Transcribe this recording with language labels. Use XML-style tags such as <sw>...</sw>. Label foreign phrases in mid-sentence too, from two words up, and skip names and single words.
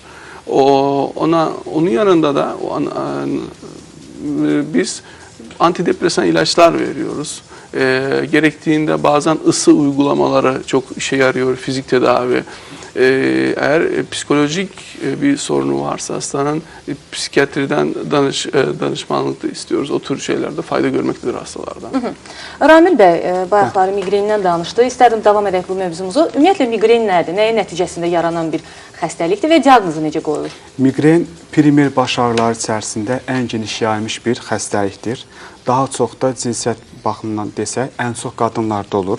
<tr>Onun yanında da biz antidepresan ilaçlar veriyoruz. Gerektiğinde bazen ısı uygulamaları çok işe yarıyor, fizik tedavi. Eğer psikolojik bir sorunu varsa hastanın psikiyatriden danışmanlık da istiyoruz. O tür şeylerde fayda görmektedir hastalardan.</tr> <az>Ramil bəy, bayaqları miqrenindən danışdı. İstərdim davam edək bu mövzumuzu. Ümumiyyətlə migren nədir? Nəyin nəticəsində yaranan bir xəstəlikdir və diaqnozu necə qoyulur? Migren primer baş ağrıları içərisində ən geniş yayılmış bir xəstəlikdir. Daha çox da cinsiyyət baxımından desək, ən çox qadınlarda olur.</az>